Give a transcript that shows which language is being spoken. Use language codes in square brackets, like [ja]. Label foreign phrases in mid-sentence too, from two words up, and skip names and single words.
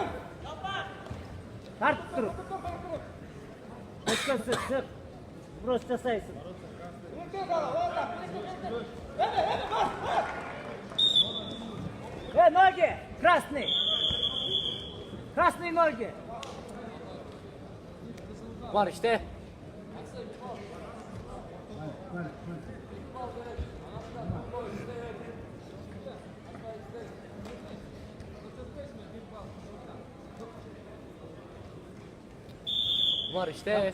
[tr] Tart dur. Başkası sık. [ru] Просто saysın. Ноги! Красный! Красные ноги! [tr] Var işte. Var işte.